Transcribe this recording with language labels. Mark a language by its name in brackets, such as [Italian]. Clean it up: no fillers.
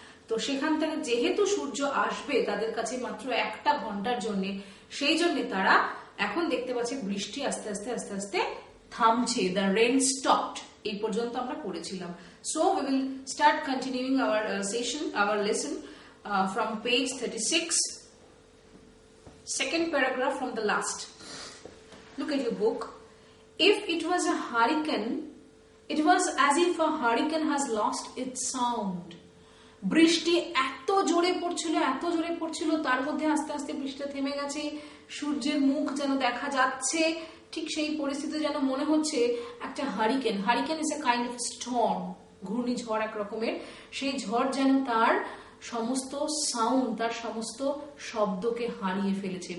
[Bangla] তো সেখান থেকে যেহেতু সূর্য আসবে তাদের কাছে মাত্র 1 ঘন্টার জন্য, সেই জন্য তারা এখন দেখতে পাচ্ছে বৃষ্টি আস্তে আস্তে আস্তে আস্তে থামছে। [English] the rain stopped, [Bangla] এই পর্যন্ত আমরা পড়েছিলাম। [English] So we will start continuing our lesson from page 36, second paragraph from the last. Look at your book. If it was a hurricane, it was as if a hurricane has lost its sound. [Bangla] বৃষ্টি এত জোরে পড়ছিল, তার মধ্যে আস্তে আস্তে বৃষ্টিটা থেমে গেছে, সূর্যের মুখ যেন দেখা যাচ্ছে। ঠিক সেই পরিস্থিতি যেন মনে হচ্ছে একটা [English] hurricane is a kind of storm, [Bangla] ঘূর্ণিঝড় এক রকমের। সেই ঝড় যেন তার সমস্ত সাউন্ড, তার সমস্ত শব্দকে হারিয়ে ফেলেছে।